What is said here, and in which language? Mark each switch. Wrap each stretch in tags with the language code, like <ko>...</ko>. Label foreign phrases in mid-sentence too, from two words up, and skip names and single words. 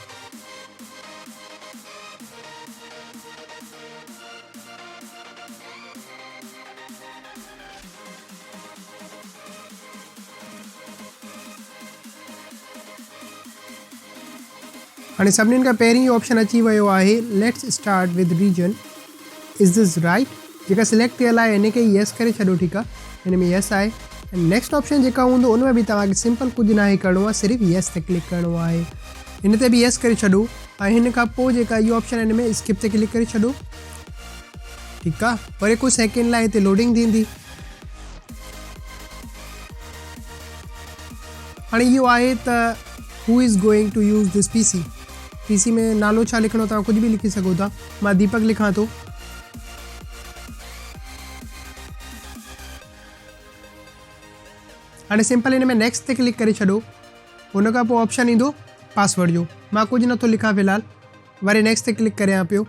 <sd>हाणे सभिनीनि खां पहिरीं ऑप्शन अची वियो आहे</sd> <en>let's start with region is this right.</en> <sd>जेका सिलेक्ट थियल आहे हिन खे येस करे छॾो। ठीकु आहे, हिन में येस आहे। नेक्स्ट ऑप्शन जेका हूंदो उन में बि तव्हांखे सिंपल कुझु न आहे करिणो आहे, सिर्फ़ु येस ते क्लिक करिणो आहे। हिन ते बि येस करे छॾो ऐं हिन खां पोइ जेका इहो ऑप्शन हिन में स्किप ते क्लिक करे छॾो। ठीकु आहे, वरी कुझु सेकेंड लाइ हिते लोडिंग थींदी। हाणे इहो आहे त</sd> <en>who is going to use this PC</en> <sd>में नालो छा लिखणो तव्हां कुझु बि लिखी सघो था। मां दीपक लिखां थो। हाणे सिंपल हिन में नेक्स्ट ते क्लिक करे छॾो। हुन खां पोइ ऑप्शन ईंदो पासवर्ड जो। मां कुझु नथो लिखां फ़िलहालु, वरी नेक्स्ट ते क्लिक करियां पियो।</sd>